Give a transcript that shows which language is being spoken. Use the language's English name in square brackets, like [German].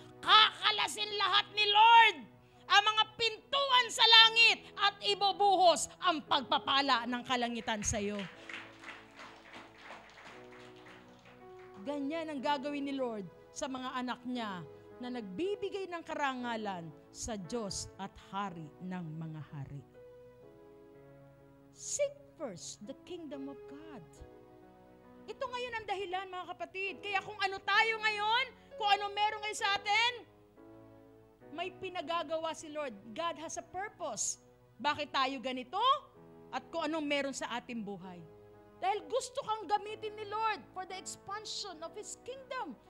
[Filipino] Kakalasin lahat ni Lord ang mga pintuan sa langit at ibubuhos ang pagpapala ng kalangitan sa iyo. Ganyan ang gagawin ni Lord sa mga anak niya na nagbibigay ng karangalan sa Diyos at Hari ng mga hari. [English] Seek first the kingdom of God. [Filipino] Ito ngayon ang dahilan mga kapatid. Kaya kung ano tayo ngayon, kung ano meron ngayon sa atin, may pinagagawa si Lord. [English] God has a purpose. [Filipino] Bakit tayo ganito? At kung anong meron sa ating buhay. Dahil gusto kang gamitin ni Lord [English] for the expansion of His kingdom.